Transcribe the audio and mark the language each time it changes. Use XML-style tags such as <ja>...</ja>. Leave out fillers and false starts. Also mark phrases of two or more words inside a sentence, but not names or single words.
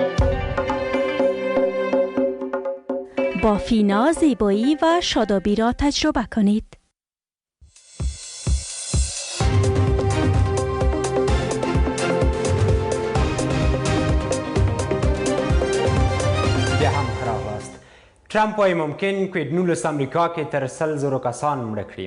<fa>با فینا زیبایی و شادابی را تجربه کنید.</fa> <ps>ټرمپ وايي ممکن کوویډ 19 امریکا کې تر 100,000 کسان مړه کړي.</ps>